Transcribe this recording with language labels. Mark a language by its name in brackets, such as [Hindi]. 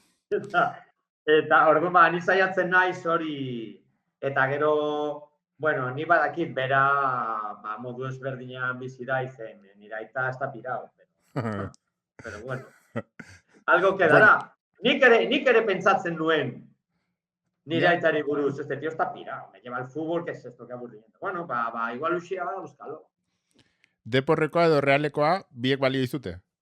[Basque] Eta orduan, ni saiatzen naiz hori, eta gero, bueno, ni badakit bera modu ezberdinean bizi da izen, nire aita ez da pirao. [Spanish] Pero bueno, algo quedará. [Basque] Nik ere pentsatzen nuen, nire aitari buruz, [Spanish] este tío está pirao, me lleva el fútbol, que es esto, que aburrimiento. Bueno, igual Uxia va a buscarlo. [Basque] Deporrekoa edo Realekoa biek balio dizute?